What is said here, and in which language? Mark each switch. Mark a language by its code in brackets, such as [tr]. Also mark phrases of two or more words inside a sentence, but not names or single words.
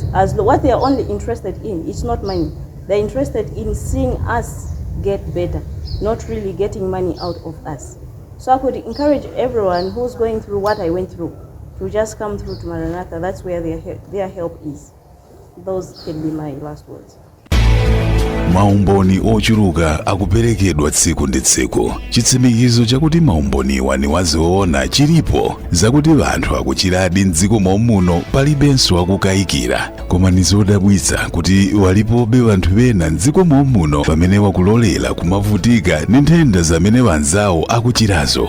[en] What they are only interested in, it's not money. They're interested in seeing us get better, not really getting money out of us. So I could encourage everyone who's going through what I went through to just come through to Maranatha. That's where their help is. Those can be my last words. [ny] Maumboni ochuluka akuperekedwa tsiku ndi tsiku. Chitsimikizo chakuti maumboniwa ni wazoona chilipo zakuti vanthu akuchiradi mdziko muno palibenso akukayikira. Koma ni zodabwitsa kuti walipobe vanthu bena mdziko muno pamene wakulolera kumavutika ndi nthenda zamene vanzawo akuchirazo.